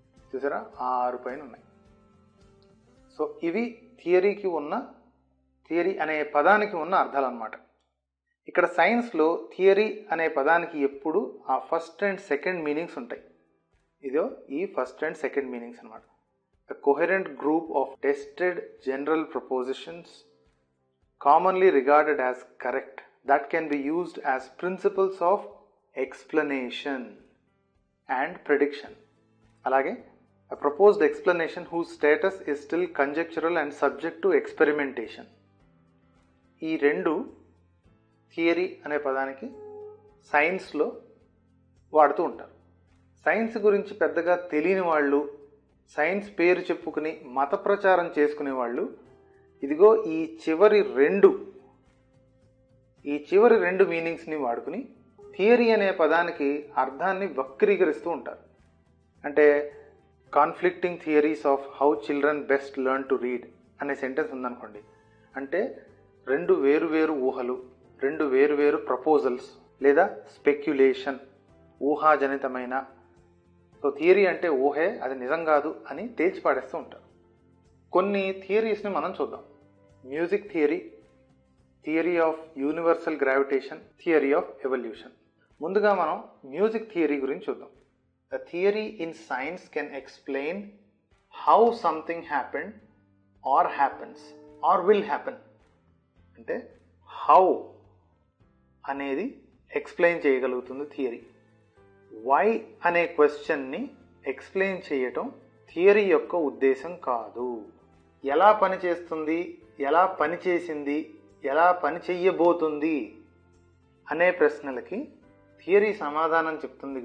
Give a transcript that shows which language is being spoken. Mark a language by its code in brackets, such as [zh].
[te] చూసారా, 6 పైన ఉన్నాయి. సో ఇవి థియరీ అనే పదానికి ఉన్న అర్థాలు అన్నమాట. ఇక్కడ సైన్స్లో థియరీ అనే పదానికి ఎప్పుడు ఆ ఫస్ట్ అండ్ సెకండ్ మీనింగ్స్ ఉంటాయి. ఇదో ఈ ఫస్ట్ అండ్ సెకండ్ మీనింగ్స్ అనమాట. [en] A coherent group of tested general propositions commonly regarded as correct that can be used as principles of explanation and prediction. అలాగే a proposed explanation whose status is still conjectural and subject to experimentation. [te] ఈ రెండు theory అనే పదానికి సైన్స్లో వాడుతూ ఉంటారు. Science గురించి పెద్దగా తెలియని వాళ్ళు, సైన్స్ పేరు చెప్పుకుని మత ప్రచారం చేసుకునే వాళ్ళు ఇదిగో ఈ చివరి రెండు మీనింగ్స్ని వాడుకుని థియరీ అనే పదానికి అర్థాన్ని వక్రీకరిస్తూ ఉంటారు. [en] అంటే conflicting theories of how children best learn to read [te] అనే సెంటెన్స్ ఉందనుకోండి. అంటే 2 వేరు ఊహలు, 2 వేరు ప్రపోజల్స్ లేదా స్పెక్యులేషన్, ఊహాజనితమైన. సో థియరీ అంటే ఊహే, అది నిజం కాదు అని తేల్చి పాడేస్తూ ఉంటారు. కొన్ని థియరీస్ని మనం చూద్దాం. Music theory, theory of universal gravitation, theory of evolution. ముందుగా మనం మ్యూజిక్ థియరీ గురించి చూద్దాం. [en] A theory in science can explain how something happened or happens or will happen. [te] అంటే హౌ అనేది ఎక్స్ప్లెయిన్ చేయగలుగుతుంది థియరీ. వై అనే క్వశ్చన్ని ఎక్స్ప్లెయిన్ చేయటం థియరీ యొక్క ఉద్దేశం కాదు. ఎలా పనిచేస్తుంది, ఎలా పనిచేసింది, ఎలా పని చెయ్యబోతుంది అనే ప్రశ్నలకి థియరీ సమాధానం చెప్తుంది.